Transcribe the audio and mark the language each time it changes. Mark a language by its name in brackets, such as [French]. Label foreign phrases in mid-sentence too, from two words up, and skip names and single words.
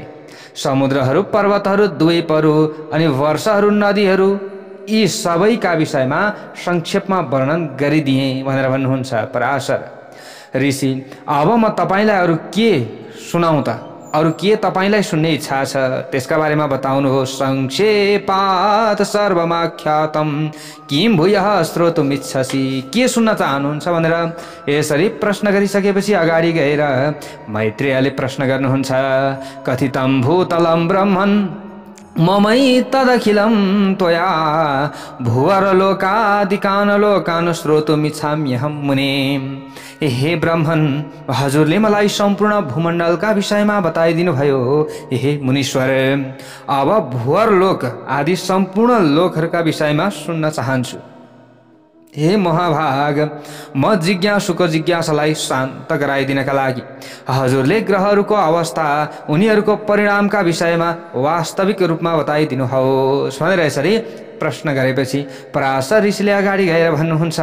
[Nepali] समुद्रहरू, पर्वतहरू, द्वीपहरू अनि वर्षहरू, नदीहरू यी सबैका विषयमा संक्षेपमा वर्णन गरिदिए भनेर भन्नुहुन्छ पराशर ऋषि। अब म तपाईलाई अरू के सुनाउँ त? अरू के तपाईलाई सुन्ने इच्छा छ त्यसका बारेमा बताउनुहोस्। [Sanskrit] संक्षेपात् सर्वमाख्यातम् किं भूयः श्रोतुमिच्छसि? [Nepali] के सुन्न चाहनुहुन्छ भनेर यसरी प्रश्न गरिसकेपछि अगाडि गएर मैत्रेयले प्रश्न गर्नुहुन्छ। [Sanskrit] कथितं भूतलं ब्रह्मन् ममै तदखिलं त्वया भुवरलोकादिकान् लोकान् श्रोतुमिच्छाम्यहं मुने। [Nepali] हे ब्राह्मण, हजुरले मलाई सम्पूर्ण भूमण्डलका विषयमा बताइदिनु भयो। हे मुनीश्वर, अब भुवरलोक आदि सम्पूर्ण लोकहरूका विषयमा सुन्न चाहन्छु। हे महाभाग, म जिज्ञासुको जिज्ञासालाई शान्त गराइदिनका लागि हजुरले ग्रहहरूको अवस्था, उनीहरूको परिणामका विषयमा वास्तविक रूपमा बताइदिनुहोस् भनेर यसरी प्रश्न गरेपछि पराशर ऋषिले अगाडि गएर भन्नुहुन्छ।